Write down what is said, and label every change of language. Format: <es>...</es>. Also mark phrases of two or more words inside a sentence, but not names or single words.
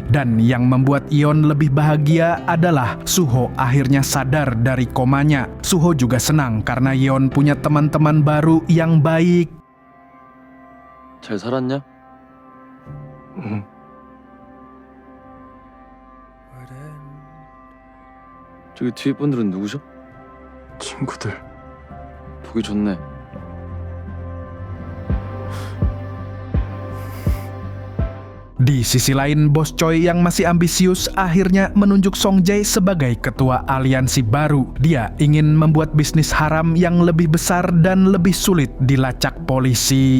<id>Dan yang membuat Yeon lebih bahagia adalah Suho akhirnya sadar dari komanya. Suho juga senang karena Yeon punya teman-teman baru yang baik.</id> <ko>잘 살았냐? 응. 저기 뒤에 분들은 누구셔? 친구들. 보기 좋네.</ko> <id>Di sisi lain, Bos Choi yang masih ambisius akhirnya menunjuk Song Jae sebagai ketua aliansi baru. Dia ingin membuat bisnis haram yang lebih besar dan lebih sulit dilacak polisi.</id>